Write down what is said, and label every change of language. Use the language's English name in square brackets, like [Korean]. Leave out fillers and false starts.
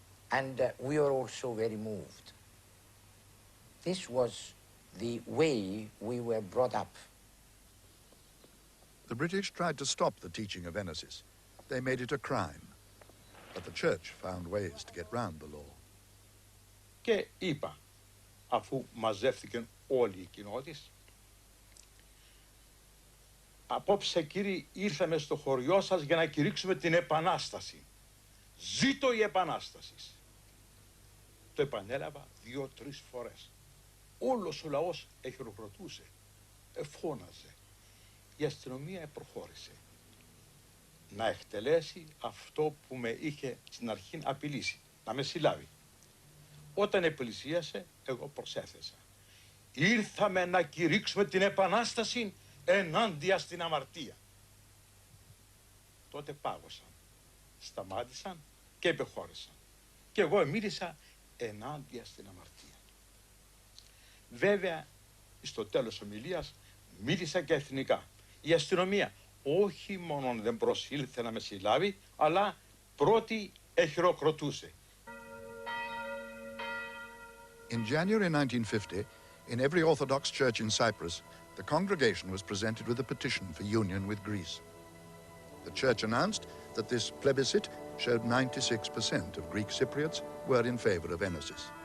[English] And we were also very moved. This was the way we were brought up. The British tried to stop the teaching of Enosis. They made it a crime. But the church found ways to get round the law. [Greek] Και είπα, αφού μαζεύτηκαν όλοι οι κοινότητες, απόψε κύριοι ήρθαμε στο χωριό σας για να κηρύξουμε την Επανάσταση. Ζήτω η Επανάσταση. Το επανέλαβα 2-3 φορές. Όλος ο λαός εχειροκροτούσε, εφώναζε. Η αστυνομία προχώρησε να εκτελέσει αυτό που με είχε στην αρχή απειλήσει, να με συλλάβει. Όταν επλησίασε, εγώ προσέθεσα. Ήρθαμε να κηρύξουμε την Επανάσταση ενάντια στην αμαρτία. Τότε πάγωσαν, σταμάτησαν και επεχώρησαν. Και εγώ μίλησα ενάντια στην αμαρτία. Βέβαια, στο τέλος ομιλίας μίλησα και εθνικά. Η αστυνομία όχι μόνο δεν προσήλθε να με συλλάβει, αλλά πρώτη εχειροκροτούσε. [English] In January 1950, in every Orthodox church in Cyprus, the congregation was presented with a petition for union with Greece. The church announced that this plebiscite showed 96% of Greek Cypriots were in favor of Enosis.